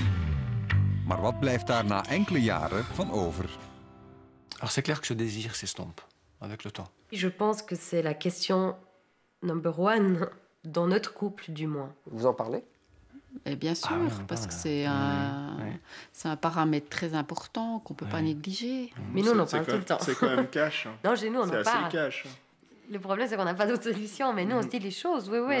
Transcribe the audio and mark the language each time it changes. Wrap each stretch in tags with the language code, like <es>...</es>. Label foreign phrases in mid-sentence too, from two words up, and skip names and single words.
<nl>Maar wat blijft daar na enkele jaren van over?</nl> <fr>Alors c'est clair que ce désir s'estompe avec le temps. Je pense que c'est la question</fr> <en>number one</en> <fr>dans notre couple, du moins. Vous en parlez? Et bien sûr, parce que c'est un paramètre très important qu'on ne peut pas négliger. Mais nous, on en parle tout le temps. C'est quand même cash. Hein. Non, chez nous, on en C'est parle. assez cash. Le problème, c'est qu'on n'a pas d'autre solution. Mais nous, on se dit les choses, oui.</fr>